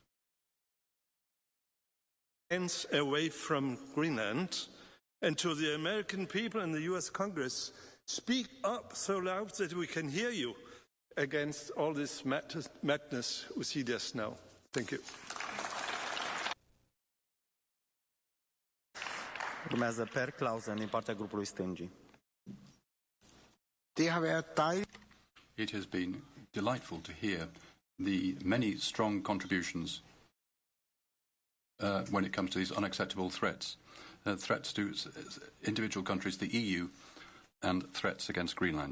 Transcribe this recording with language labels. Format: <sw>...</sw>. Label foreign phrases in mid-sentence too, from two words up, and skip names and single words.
<en>Away from Greenland, and to the American people in the US Congress, speak up so loud that we can hear you against all this madness we see just now. Thank you.</en> <ro>Urmează Per Clausen din partea grupului stângii.</ro> <en>It has been delightful to hear the many strong contributions when it comes to these unacceptable threats. Threats to individual countries, the EU, and threats against Greenland.</en>